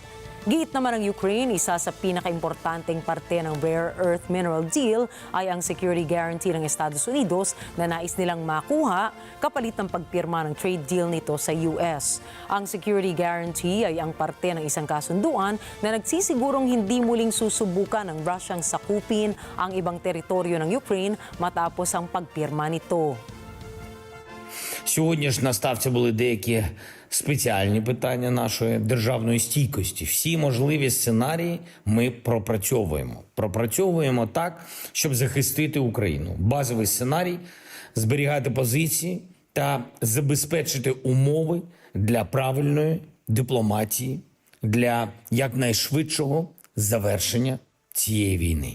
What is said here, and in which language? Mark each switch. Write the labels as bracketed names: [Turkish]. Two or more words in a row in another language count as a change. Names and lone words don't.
[Filipino] Giit naman ng Ukraine, isa sa pinakaimportanteng parte ng [English] rare earth mineral deal [Filipino] ay ang [English] security guarantee [Filipino] ng Estados Unidos na nais nilang makuha kapalit ng pagpirma ng [English] trade deal [Filipino] nito sa US. Ang [English] security guarantee [Filipino] ay ang parte ng isang kasunduan na nagsisigurong hindi muling susubukan ng Russiang sakupin ang ibang teritoryo ng Ukraine matapos ang pagpirma nito. [Ukrainian] Сьогодні ж на ставці були деякі спеціальні питання нашої державної стійкості. Всі можливі сценарії ми пропрацьовуємо. Пропрацьовуємо так, щоб захистити Україну. Базовий сценарій – зберігати позиції та забезпечити умови для правильної дипломатії, для якнайшвидшого завершення цієї війни.